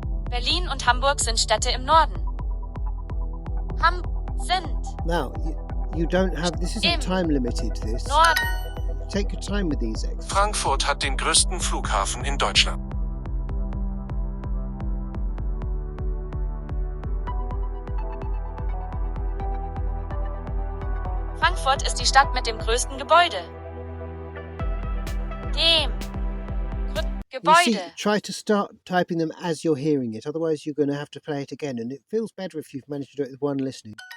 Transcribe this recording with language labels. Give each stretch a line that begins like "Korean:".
German: Berlin und Hamburg sind Städte im Norden. Sind.
English: Now, you don't have, this isn't time limited, this.
German: Norden.
English: Take your time with these exercises.
German: Frankfurt hat den größten Flughafen in Deutschland. Frankfurt ist die Stadt mit dem größten Gebäude.
English: You see, try to start typing them as you're hearing it, otherwise you're going to have to play it again, and it feels better if you've managed to do it with one listening.